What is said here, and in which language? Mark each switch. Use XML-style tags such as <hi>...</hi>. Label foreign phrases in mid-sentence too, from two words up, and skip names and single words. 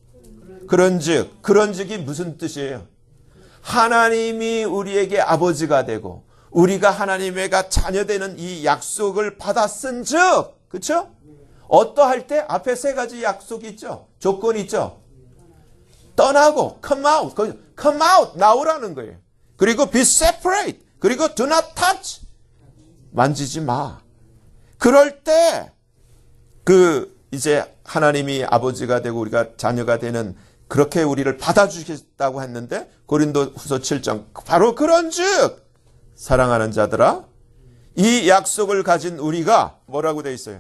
<ko>그런즉이 무슨 뜻이에요? 하나님이 우리에게 아버지가 되고 우리가 하나님의 자녀되는 이 약속을 받았은즉, 그렇죠? 어떠할 때 앞에 세 가지 약속이 있죠. 조건이 있죠. 떠나고</ko> <en>come out</en> <ko>나오라는 거예요. 그리고</ko> <en>be separate.</en> <ko>그리고</ko> <en>do not touch.</en> <ko>만지지 마. 그럴 때 이제 하나님이 아버지가 되고 우리가 자녀가 되는 그렇게 우리를 받아주겠다고 했는데 고린도후서 7장 바로 그런즉 사랑하는 자들아 이 약속을 가진 우리가 뭐라고 되어 있어요?</ko>